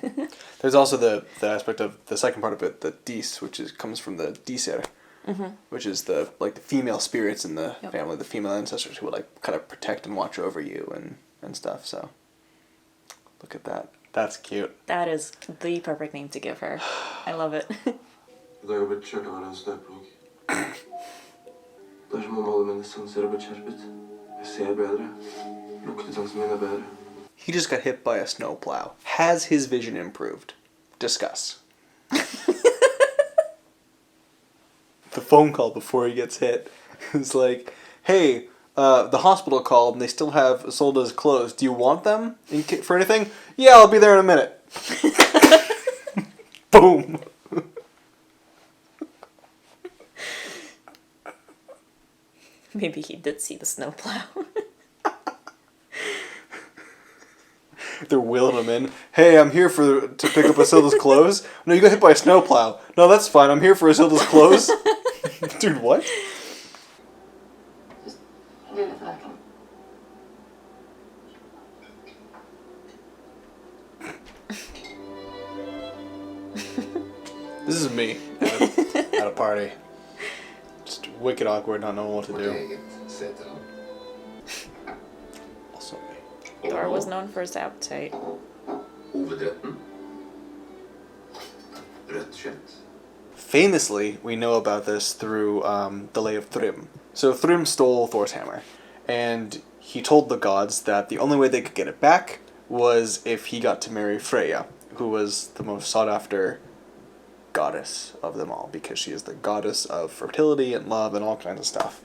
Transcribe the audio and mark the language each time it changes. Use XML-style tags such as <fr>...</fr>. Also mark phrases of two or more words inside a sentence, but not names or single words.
<en>There's also the aspect of the second part of it, the dis, which comes from the diser, which is the female spirits in the family, the female ancestors who would kind of protect and watch over you and stuff. So look at that. That's cute. That is the perfect name to give her. I love it.</en> <no>Da har jeg blitt kjørt av en snøplog. Det som om alle mine sanser har blitt skjerpet. Jeg ser bedre. Luktesansen min bedre.</no> <en>He just got hit by a snowplow. Has his vision improved? Discuss. The phone call before he gets hit is like, hey, the hospital called and they still have Isolde's clothes. Do you want them for anything? Yeah, I'll be there in a minute. Boom. Maybe he did see the snowplow. They're wheeling him in. Hey, I'm here to pick up Isilda's clothes. No, you got hit by a snowplow. No, that's fine. I'm here for Isilda's clothes. Dude, what?</en> <no>Lille frøken.</no> <en>This is me at a party. Just wicked awkward, not knowing what to do. Also me. Thor was known for his appetite.</en> <no>Hovedretten. Rødt kjøtt.</no> <en>Famously, we know about this through the Lay of Thrym. So Thrym stole Thor's hammer, and he told the gods that the only way they could get it back was if he got to marry Freya, who was the most sought-after goddess of them all, because she is the goddess of fertility and love and all kinds of stuff.</en>